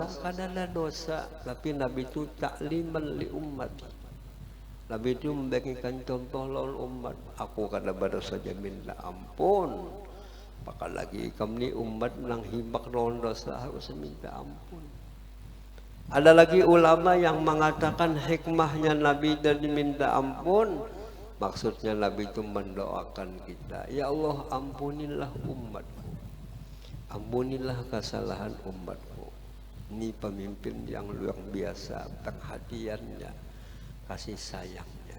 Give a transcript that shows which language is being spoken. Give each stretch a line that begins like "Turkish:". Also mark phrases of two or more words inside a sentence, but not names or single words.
Banjar: Kada ada dosa, tapi Nabi itu
Arabic: takliman li
Banjar: umat. Nabi itu memberikan contoh lawan umat. Aku kada berdosa saja minta ampun, apalagi kami umat nang hibak lawan dosa harus minta ampun.
Indonesian: Ada lagi ulama yang mengatakan hikmahnya Nabi dan diminta ampun, maksudnya Nabi itu mendoakan kita, ya Allah ampunilah umatku, ampunilah kesalahan umatku. Ini pemimpin yang luar biasa perhatiannya, kasih sayangnya.